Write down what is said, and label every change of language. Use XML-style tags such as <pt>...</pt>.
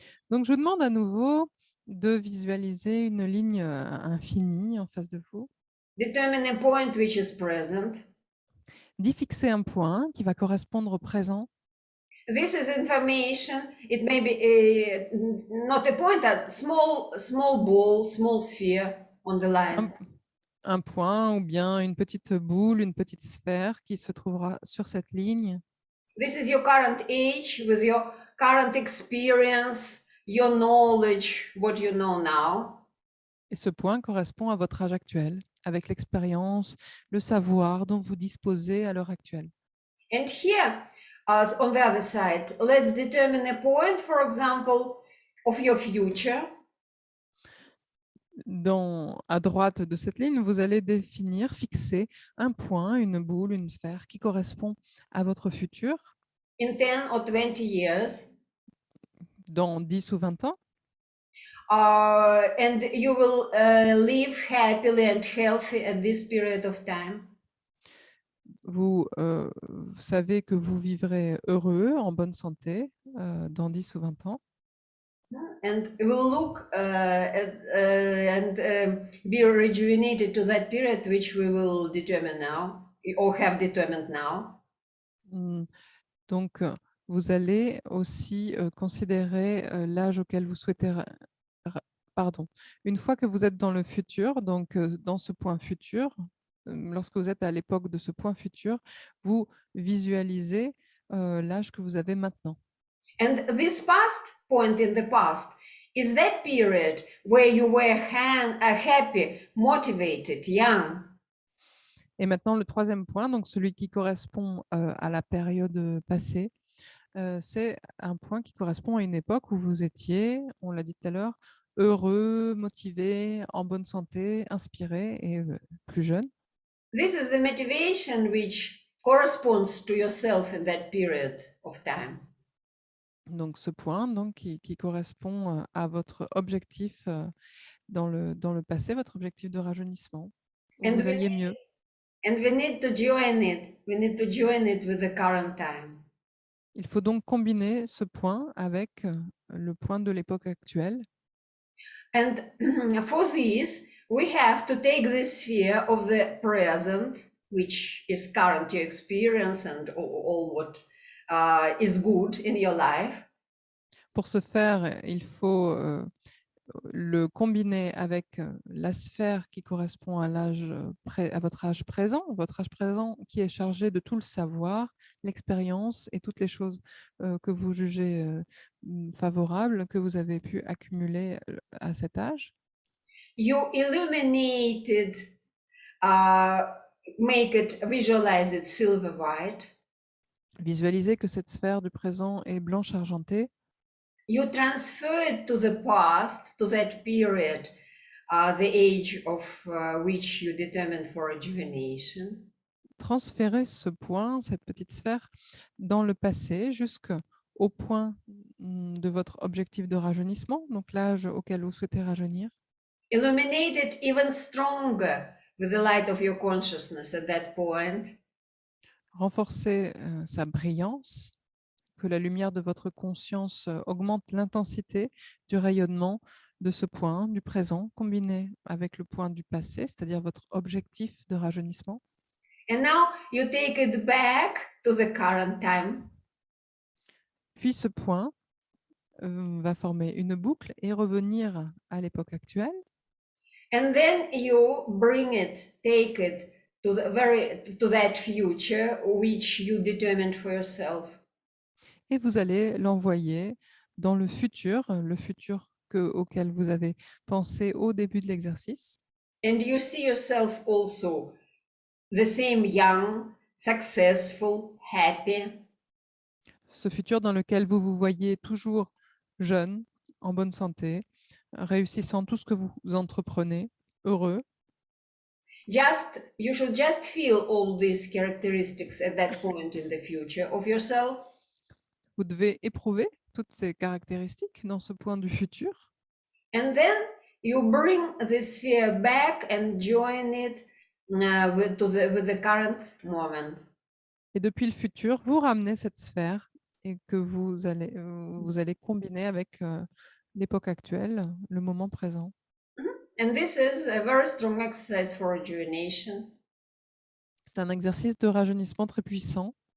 <fr>Donc, je vous demande à nouveau de visualiser une ligne infinie en face de vous,</fr> <en>Determine a point which is present.</en> <fr>d'y fixer un point qui va correspondre au présent.</fr> <en>This is information. It may be not a point, a small ball, small sphere on the line.</en> <fr>Un point ou bien une petite boule, une petite sphère qui se trouvera sur cette ligne.</fr> <en>This is your current age with your current experience, your knowledge, what you know now.</en> <fr>Et ce point correspond à votre âge actuel, avec l'expérience, le savoir dont vous disposez à l'heure actuelle.</fr> <en>And here, on the other side, let's determine a point, for example, of your future.</en> <fr>À droite de cette ligne, vous allez définir, fixer un point, une boule, une sphère qui correspond à votre futur</fr> <en>In 10 or 20 years.</en> <fr>dans 10 ou 20 ans.</fr> <en>And you will live happily and healthy at this period of time.</en> <fr>Vous savez que vous vivrez heureux, en bonne santé, dans 10 ou 20 ans.</fr> <en>And will look and be rejuvenated to that period which we will determine now or have determined now.</en> <fr>Donc, vous allez aussi considérer l'âge auquel vous souhaitez... Pardon. Une fois que vous êtes dans le futur, donc dans ce point futur, lorsque vous êtes à l'époque de ce point futur, vous visualisez l'âge que vous avez maintenant.</fr> <en>And this past point in the past is that period where you were happy, motivated, young.</en> <fr>Et maintenant, le troisième point, donc celui qui correspond à la période passée, c'est un point qui correspond à une époque où vous étiez, on l'a dit tout à l'heure, heureux, motivé, en bonne santé, inspiré et plus jeune.</fr> <en>This is the motivation which corresponds to yourself in that period of time.</en> <fr>Donc, ce point donc, qui correspond à votre objectif dans le passé, votre objectif de rajeunissement, où vous alliez mieux.</fr> <en>And we need to join it. We need to join it with the current time.</en> <fr>Il faut donc combiner ce point avec le point de l'époque actuelle.</fr> <en>And for this, we have to take the sphere of the present, which is current your experience and all what is good in your life.</en> <fr>Pour ce faire, il faut le combiner avec la sphère qui correspond à votre âge présent qui est chargé de tout le savoir, l'expérience et toutes les choses que vous jugez favorables, que vous avez pu accumuler à cet âge.</fr> <en>You illuminated, make it, visualize it silver white.</en> <fr>Visualisez que cette sphère du présent est blanche argentée.</fr> <en>You transfer it to the past, to that period, the age of which you determined for rejuvenation.</en> <fr>Transférez ce point, cette petite sphère, dans le passé jusqu'au point de votre objectif de rajeunissement, donc l'âge auquel vous souhaitez rajeunir.</fr> <en>Illuminate it even stronger with the light of your consciousness at that point.</en> <fr>Renforcez sa brillance, que la lumière de votre conscience augmente l'intensité du rayonnement de ce point du présent combiné avec le point du passé, c'est-à-dire votre objectif de rajeunissement.</fr> <en>And now you take it back to the current time.</en> <fr>Puis ce point va former une boucle et revenir à l'époque actuelle.</fr> <en>And then you bring it, take it to that future which you determined for yourself.</en> <fr>Et vous allez l'envoyer dans le futur auquel vous avez pensé au début de l'exercice.</fr> <en>And you see yourself also the same young, successful, happy.</en> <fr>Ce futur dans lequel vous vous voyez toujours jeune, en bonne santé, réussissant tout ce que vous entreprenez, heureux.</fr> <en>You should just feel all these characteristics at that point in the future of yourself.</en> <fr>Vous devez éprouver toutes ces caractéristiques dans ce point du futur.</fr> <en>And then you bring the sphere back and join it with the current moment.</en> <fr>Et depuis le futur, vous ramenez cette sphère et que vous allez combiner avec l'époque actuelle, le moment présent.</fr> <en>And this is a very strong exercise for rejuvenation.</en> <fr>C'est un exercice de rajeunissement très puissant.</fr>